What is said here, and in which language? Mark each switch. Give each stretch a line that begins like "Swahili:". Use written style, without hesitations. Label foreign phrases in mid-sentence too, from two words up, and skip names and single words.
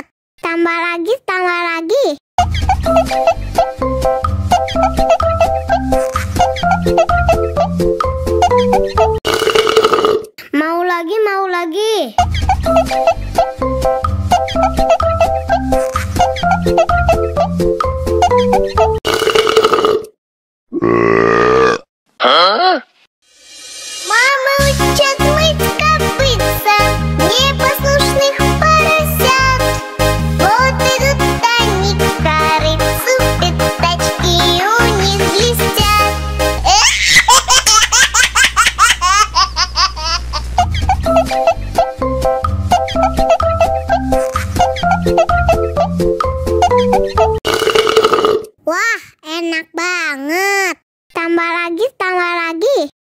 Indonesian: Tambah lagi, tambah lagi. Mau lagi, mau lagi.
Russian: Мама учит мыть копытца непослушных поросят. Вот идут они к корыцу, пятачки у них блестят.
Indonesian: Wah, enak banget. Tambah lagi, tambah lagi.